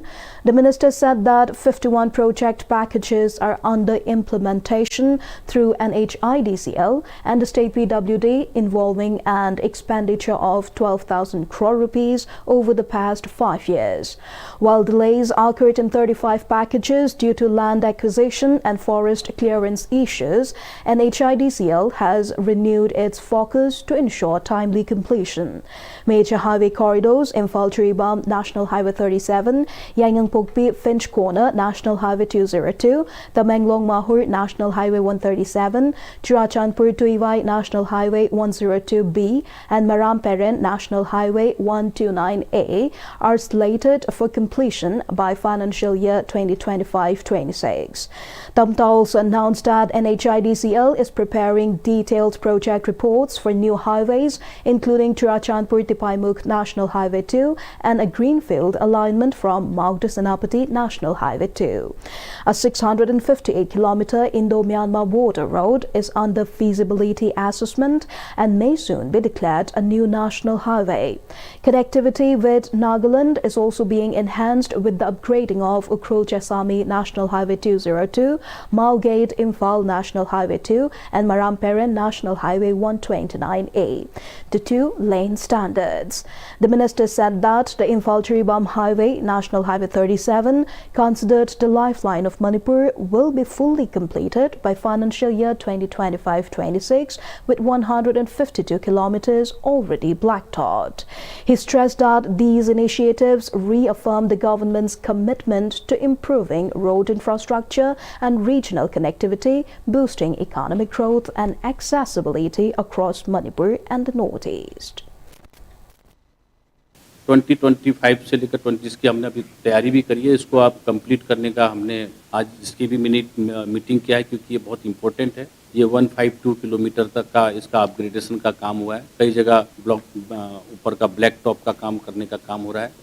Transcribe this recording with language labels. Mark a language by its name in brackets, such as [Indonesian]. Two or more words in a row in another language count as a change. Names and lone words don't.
[English] The minister said that 51 project packages are under implementation through NHIDCL and the state PWD, involving an expenditure of 12,000 crore rupees over the past 5 years. While delays occurred in 35 packages due to land acquisition and forest clearance issues, NHIDCL has renewed its focus to ensure timely completion. Major highway corridors: Imphal-Chiribam National Highway 37, Yangon-Pokpi Finch Corner National Highway 202, Tamenglong-Mahur National Highway 137, Churachandpur-Tuivai National Highway 102B, and Maram-Peren National Highway 129A are slated for completion by financial year 2025-26. Tamta also announced that NHIDCL is preparing detailed project reports for new highways, including Churachandpur-Tipaimukh National Highway 2 and a greenfield alignment from Maug to Senapati National Highway 2. A 658-kilometer Indo-Myanmar border road is under feasibility assessment and may soon be declared a new national highway. Connectivity with Nagaland is also being enhanced with the upgrading of Ukhrul-Chesami National Highway 202, Maugate Imphal National Highway 2 and Maram-Peren National Highway 129A to two-lane standards. The minister said that the Imphal-Chiribam Highway, National Highway 37, considered the lifeline of Manipur, will be fully completed by financial year 2025-26 with 152 kilometers already blacktopped. He stressed that these initiatives reaffirm the government's commitment to improving road infrastructure and regional connectivity, boosting economic growth and accessibility across Manipur and the Northeast. [Hindi] 2025 से लेकर 26 की हमने अभी तैयारी भी करी है। इसको आप कंप्लीट करने का हमने आज इसकी भी मीटिंग किया है, क्योंकि ये बहुत इम्पोर्टेंट है। ये 152 किलोमीटर तक का इसका अपग्रेडेशन का काम हुआ है। कई जगह ब्लॉक ऊपर का [English] black top [Hindi] का काम करने का काम हो रहा है।